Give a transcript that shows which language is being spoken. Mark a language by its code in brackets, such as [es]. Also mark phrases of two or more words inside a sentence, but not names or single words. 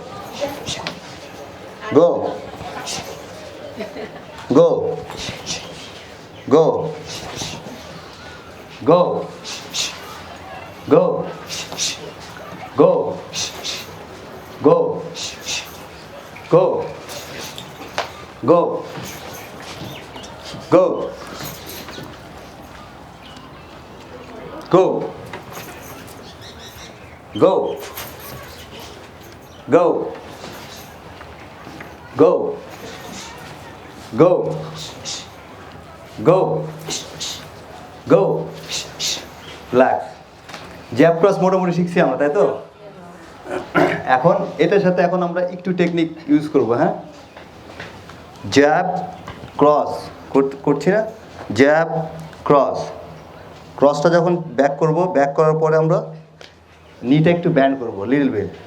[en] go, go, go, go, go, go, go, go, go, go, go, go, go, go, go, go, go, relax. jab cross [bn] মোটামুটি শিখছি আমরা, তাই তো? এখন এটার সাথে এখন আমরা একটু [en] technique use [bn] করব, হ্যাঁ, [en] jab cross [bn] করছি না, [en] jab cross, [bn] ক্রসটা যখন ব্যাক করব, ব্যাক করার পরে আমরা নিটা একটু ব্যান্ড করব, [en] little bit,